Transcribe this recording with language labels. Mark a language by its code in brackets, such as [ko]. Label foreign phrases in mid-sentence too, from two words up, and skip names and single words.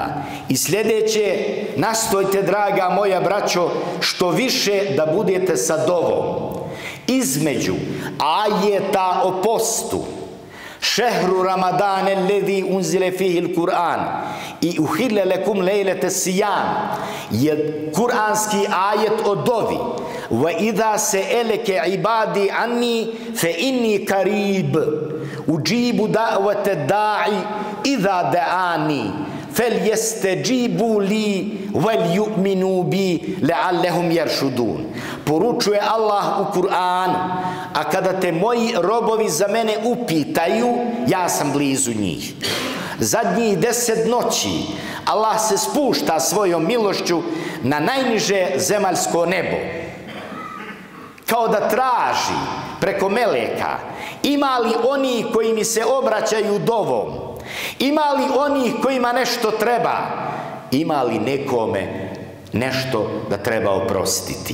[bs] I sljedeće, nastojte, draga moja braćo, što više da budete sa dovom. Između ajeta o postu, [ar] شهر رمضان الذي أنزل فيه القرآن [bs] i [ar] أحل لكم ليلة الصيام, [bs] je kuranski ajet o dovi. [ar] وإذا سألك عبادي عني فإني قريب أجيب دعوة الداع إذا دعان فليستجيبوا لي وليؤمنوا بي لعلهم يرشدون. [bs] Poručuje Allah u Kur'anu, a kada te moji robovi za mene upitaju, ja sam blizu njih. Zadnjih 10 noći Allah se spušta svojom milošću na najniže zemaljsko nebo, kao da traži preko meleka, ima li oni koji mi se obraćaju dovom, ima li oni kojima nešto treba, ima li nekome nešto da treba oprostiti.